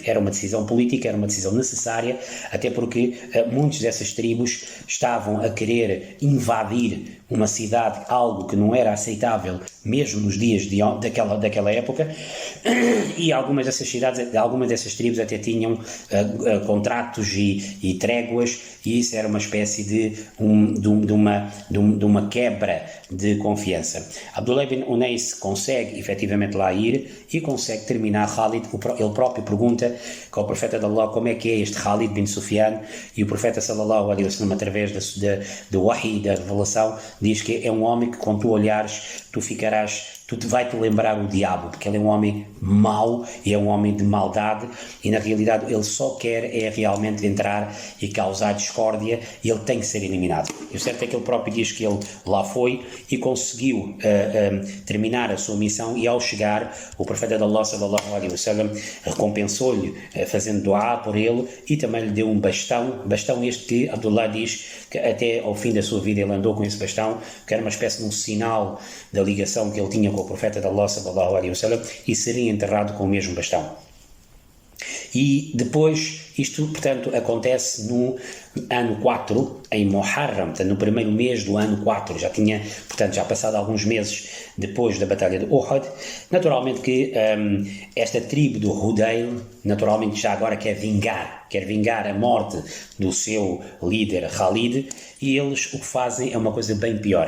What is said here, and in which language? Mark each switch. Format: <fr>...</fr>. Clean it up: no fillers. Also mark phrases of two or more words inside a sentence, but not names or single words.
<pt>Era uma decisão política, era uma decisão necessária, até porque muitas dessas tribos estavam a querer invadir uma cidade, algo que não era aceitável mesmo nos dias daquela época, e algumas dessas tribos até tinham contratos e tréguas, e isso era uma espécie de uma quebra de confiança. Abdullah bin Unais consegue efetivamente lá ir e consegue terminar Khalid. Ele próprio pergunta ao profeta de Allah como é que é este Khalid bin Sufyan, e o profeta</pt> <ar>صلى الله عليه وسلم,</ar> <pt>através do wahi, da revelação, diz que é um homem que, quando tu olhares, vai-te lembrar o diabo, porque ele é um homem mau e é um homem de maldade, e na realidade ele só quer realmente entrar e causar discórdia, e ele tem que ser eliminado. E o certo é que ele próprio diz que ele lá foi e conseguiu terminar a sua missão, e ao chegar, o profeta de Allah</pt> <ar>صلى الله عليه وسلم</ar> <pt>recompensou-lhe fazendo duá por ele, e também lhe deu um bastão este que Abdullah diz que até ao fim da sua vida ele andou com esse bastão, que era uma espécie de um sinal da ligação que ele tinha com o profeta de Allah</pt> <ar>صلى الله عليه وسلم,</ar> <pt>e seria enterrado com o mesmo bastão. E depois, isto, portanto, acontece no ano 4, em Muharram, portanto, no primeiro mês do ano 4, já passado alguns meses depois da Batalha de Uhud. Naturalmente que esta tribo do Hudayl, naturalmente já agora quer vingar a morte do seu líder Khalid, e eles o que fazem é uma coisa bem pior.</pt>